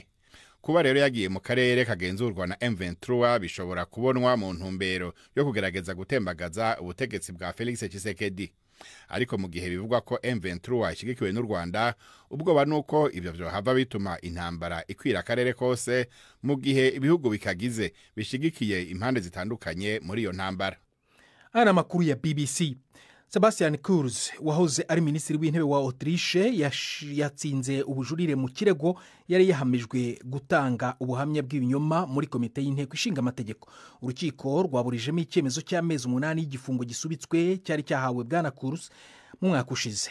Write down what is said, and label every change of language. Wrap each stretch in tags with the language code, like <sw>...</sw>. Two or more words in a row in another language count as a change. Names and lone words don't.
<rw>Kuba rero yagiye mu karere kagenzurwa na M23 bishobora kubonwa mu ntumbero yo kugerageza gutembagaza ubutegetsi bwa Felix Tshisekedi.</rw> <rn>ariko mu gihe bivugwa ko M23 ishigikiwe n'u Rwanda ubwoba nuko ivyo vyohava bituma intambara ikwira akarere kose mu gihe ibihugu bikagize bishigikiye impande zitandukanye muri iyo ntambara. Ana makuru ya BBC.</rn> <rw>Sebastian Kurz wahoze ari minisitiri w'intebe wa Autriche yatsinze ubujurire mu kirego yari yahamijwe gutanga ubuhamya bw'ibinyoma muri komite y'inteko ishinga amategeko. Urukiko rwaburijemo icyemezo cy'amezi 8 y'igifungo gisubitswe cyari cyahawe bwana Kurz mu mwaka ushize.</rw>